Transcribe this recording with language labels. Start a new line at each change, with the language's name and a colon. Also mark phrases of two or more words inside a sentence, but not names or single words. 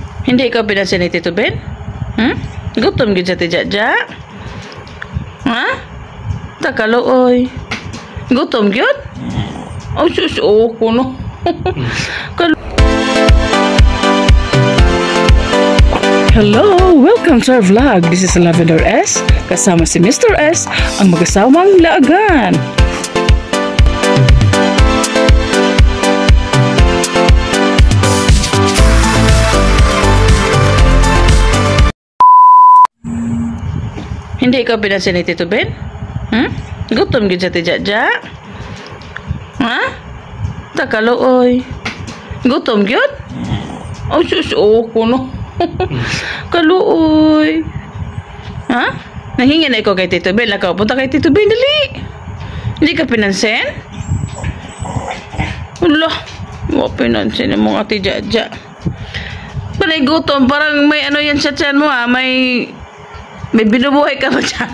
Filipino: Hindi ikaw pinansin ni Tito Ben?
Hiligaynon: Gutom gid sa tijaja? Ha? Takaluoy. Gutom gyud? Oh, sus, kuno.
English: Hello! Welcome to our vlog. This is Lavender S.
Filipino: Kasama si Mr. S, ang mag-asawang laagan. Hindi ikaw pinansin ni Tito Ben?
Hiligaynon: Gutom gid sa tijaja? Ha? Takaluoy. Gutom gyud? Oh, sus, kuno. Kaluoy. Ha? Nahingi na ikaw kay Tito Ben. Lakaw, punta kay Tito Ben, dali.
Filipino: Hindi ka pinansin? Wala. Wala pinansin yung mga tijaja. Panay gutom. Parang may ano yan sa tiyan mo, ha? May binubuhay ka ba dyan?